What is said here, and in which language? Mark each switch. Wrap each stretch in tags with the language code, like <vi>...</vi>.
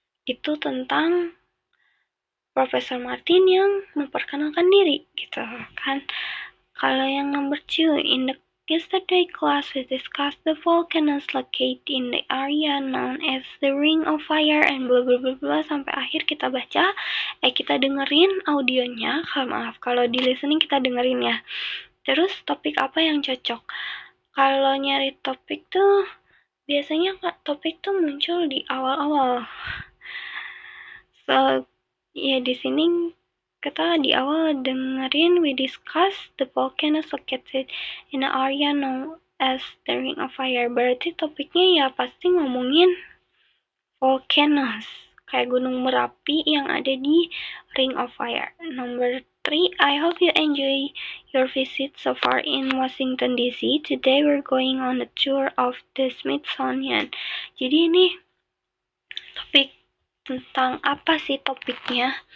<id>Itu tentang Profesor Martin yang memperkenalkan diri gitu kan. Kalau yang number 2, in</id> <en>Yesterday class we discussed the volcanoes located in the area known as the Ring of Fire</en> <id>and bla bla bla bla sampai akhir kita baca, kita dengerin audionya. Maaf kalau di listening kita dengerin ya. Terus topik apa yang cocok? Kalau nyari topik tuh biasanya topik tuh muncul di awal-awal.</id> <en>So,</en> <id>ya di sini kita di awal dengerin</id> <en>we discuss the volcanoes located in the area known as the Ring of Fire.</en> <id>Berarti topiknya ya pasti ngomongin volcanoes, kayak Gunung Merapi yang ada di Ring of Fire.</id> <en>Number 3, I hope you enjoy your visit so far in Washington DC. Today we're going on a tour of the Smithsonian.</en> <id>Jadi ini topik tentang apa sih topiknya?</id>